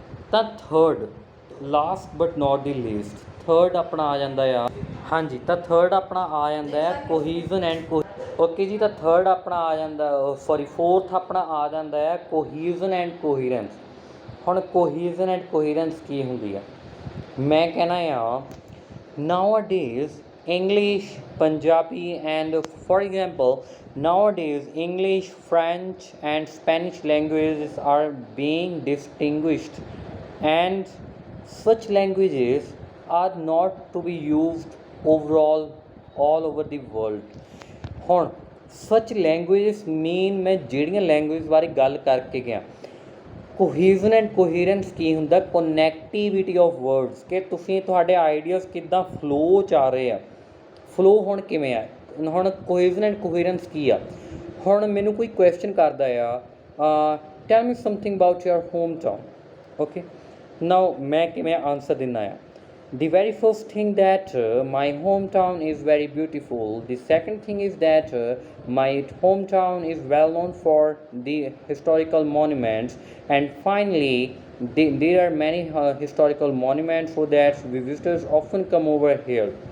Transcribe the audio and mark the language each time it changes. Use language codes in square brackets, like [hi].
[pa] ਤਾਂ third, last but not ਦੀ least, third ਆਪਣਾ ਆ ਜਾਂਦਾ ਆ, ਹਾਂਜੀ, ਤਾਂ ਥਰਡ ਆਪਣਾ ਆ ਜਾਂਦਾ ਹੈ ਕੋਹੀਜ਼ਨ ਐਂਡ ਓਕੇ ਜੀ, ਤਾਂ ਥਰਡ ਆਪਣਾ ਆ ਜਾਂਦਾ, ਫੋਰਥ ਆਪਣਾ ਆ ਜਾਂਦਾ ਹੈ ਕੋਹੀਜ਼ਨ ਐਂਡ ਕੋਹੀਰੈਂਸ। ਹੁਣ ਕੋਹੀਜ਼ਨ ਐਂਡ ਕੋਹੀਰੈਂਸ ਕੀ ਹੁੰਦੀ ਆ? ਮੈਂ ਕਹਿਣਾ ਆ [en] nowadays English, Punjabi and for example nowadays English, French and Spanish languages are being distinguished and such languages are not to be used overall all over the world। [pa] ਹੁਣ ਸੱਚ ਲੈਂਗੁਏਜਸ ਮੇਨ ਮੈਂ ਜਿਹੜੀਆਂ language ਬਾਰੇ ਗੱਲ ਕਰਕੇ ਗਿਆ, ਕੋਹੀਜ਼ਨ and ਕੋਹੀਰੈਂਸ ਕੀ ਹੁੰਦਾ? Connectivity of words, ਕਿ ਤੁਸੀਂ ਤੁਹਾਡੇ ਆਈਡੀਆਜ਼ ਕਿੱਦਾਂ ਫਲੋ 'ਚ ਆ ਰਹੇ ਆ। ਫਲੋ ਹੁਣ ਕਿਵੇਂ ਆ? ਹੁਣ ਕੋਹੀਜ਼ਨ ਐਂਡ ਕੋਹੀਰੈਂਸ ਕੀ ਆ? ਹੁਣ ਮੈਨੂੰ ਕੋਈ ਕੁਐਸਚਨ ਕਰਦਾ ਆ, [en] Tell me something about your home town. [pa] Okay, ਨਾਓ ਮੈਂ ਕਿਵੇਂ ਆਨਸਰ ਦਿੰਦਾ ਆ? [en] The very first thing that my hometown is very beautiful. The second thing is that my hometown is well known for the historical monuments. And finally, there are many historical monuments so that visitors often come over here.